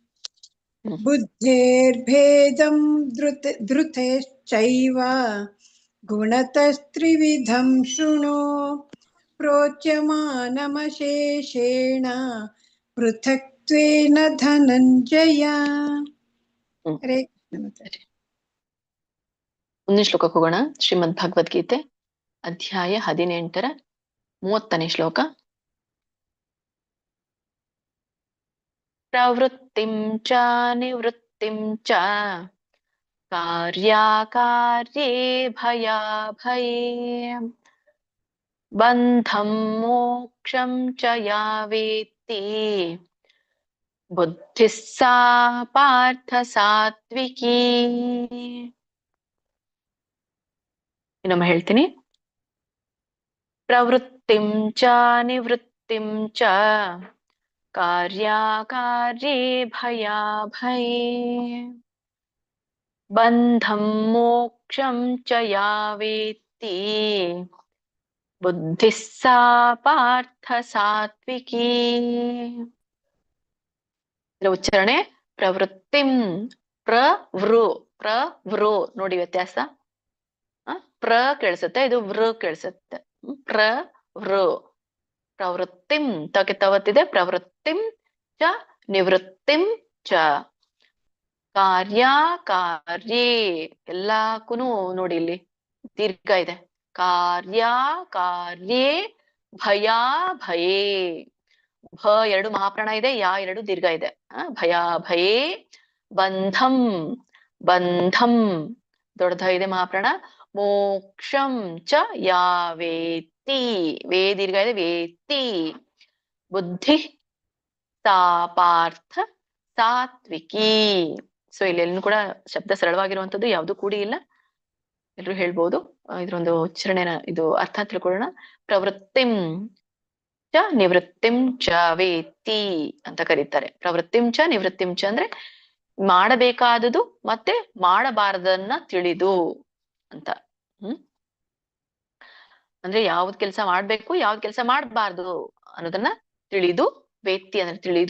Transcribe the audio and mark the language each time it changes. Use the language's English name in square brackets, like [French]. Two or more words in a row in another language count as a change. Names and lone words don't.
[Sanskrit] ಬುದ್ಧೇರ್ಭೇದಂ ಧೃತೈಶ್ಚೈವ ಗುಣತಸ್ತ್ರಿವಿಧಂ ಶೃಣು ಪ್ರೋಚ್ಯಮಾನಮಶೇಷೇಣ ಪೃಥಕ್ತ್ವೇನ ಧನಂಜಯ. [Kannada] ಹರೇ ಕೃಷ್ಣ ಮಾತಾಜಿ. ಮುಂದಿನ ಶ್ಲೋಕಕ್ಕೆ ಹೋಗೋಣ. ಶ್ರೀಮದ್ ಭಗವದ್ಗೀತೆ ಅಧ್ಯಾಯ 18 30ನೇ ಶ್ಲೋಕ. [Sanskrit] ಪ್ರವೃತ್ತಿಂ ಚ ನಿವೃತ್ತಿಂ ಚ ಕಾರ್ಯಾಕಾರ್ಯೇ ಭಯಾಭಯೇ ಬಂಧಂ ಮೋಕ್ಷಂ ಚ ಯಾ ವೇತ್ತಿ ಬುದ್ಧಿಃ ಸಾ ಪಾರ್ಥ ಸಾತ್ವಿಕೀ. [Kannada] ಇನ್ನೊಮ್ಮೆ ಹೇಳ್ತೀನಿ. [Sanskrit] ಪ್ರವೃತ್ತಿಂ ಚ ನಿವೃತ್ತಿಂ ಚ ಕಾರ್ಯಾಕಾರ್ಯೇ ಭಯಾಭಯೇ ಬಂಧಂ ಮೋಕ್ಷಂ ಚ ಯಾ ವೇತ್ತಿ ಬುದ್ಧಿಃ ಸಾ ಪಾರ್ಥ ಸಾತ್ವಿಕೀ. [Kannada] ಉಚ್ಚಾರಣೆ ಪ್ರವೃತ್ತಿಂ. ಪ್ರವೃ ನೋಡಿ ವ್ಯತ್ಯಾಸ. ಪ್ರ ಕೇಳಿಸುತ್ತೆ, ಇದು ವೃ ಕೇಳಿಸುತ್ತೆ. ಪ್ರವೃತ್ತಿಂ ತಕ್ಕೆ ತವತ್ತಿದೆ. [Sanskrit] ಪ್ರವೃತ್ತಿಂ ಚ ನಿವೃತ್ತಿಂ ಚ ಕಾರ್ಯೇ [Kannada] ಎಲ್ಲಕ್ಕೂ ನೋಡಿ ಇಲ್ಲಿ ದೀರ್ಘ ಇದೆ. [Sanskrit] ಕಾರ್ಯೇ ಭಯ ಭಯೇ, [Kannada] ಭ ಎರಡು ಮಹಾಪ್ರಾಣ ಇದೆ, ಯಾ ಎರಡು ದೀರ್ಘ ಇದೆ. [Sanskrit] ಭಯ ಭಯೇ, ಬಂಧಂ ಬಂಧಂ [Kannada] ದೊಡ್ಡ ಇದೆ ಮಹಾಪ್ರಾಣ, [Sanskrit] ಮೋಕ್ಷಂ ಚ ಯಾವೇತಿ, [Kannada] ವೇ ದೀರ್ಘ ಇದೆ, [Sanskrit] ವೇತಿ, ಬುದ್ಧಿ ಸಾ ಪಾರ್ಥ ಸಾತ್ವಿಕಿ. [Kannada] ಸೊ ಇಲ್ಲೆಲ್ಲೂ ಕೂಡ ಶಬ್ದ ಸರಳವಾಗಿರುವಂತದ್ದು, ಯಾವ್ದು ಕೂಡಿ ಇಲ್ಲ, ಎಲ್ರು ಹೇಳ್ಬೋದು. ಇದ್ರೊಂದು ಉಚ್ಚಾರಣೆನ, ಇದು ಅರ್ಥ ತಿಳ್ಕೊಳ್ಳೋಣ. [Sanskrit] ಪ್ರವೃತ್ತಿಂ ಚ ನಿವೃತ್ತಿಂ ಚ ವೇತಿ [Kannada] ಅಂತ ಕರೀತಾರೆ. [Sanskrit] ಪ್ರವೃತ್ತಿಂ ಚ ನಿವೃತ್ತಿಂ ಚ [Kannada] ಅಂದ್ರೆ ಮಾಡಬೇಕಾದದು ಮತ್ತೆ ಮಾಡಬಾರದನ್ನ ತಿಳಿದು ಅಂತ. ಅಂದ್ರೆ ಯಾವ್ದ್ ಕೆಲಸ ಮಾಡ್ಬೇಕು, ಯಾವ್ದ್ ಕೆಲಸ ಮಾಡಬಾರ್ದು ಅನ್ನೋದನ್ನ ತಿಳಿದು, ವೇತ್ತಿ ಅಂದ್ರೆ ತಿಳಿದು.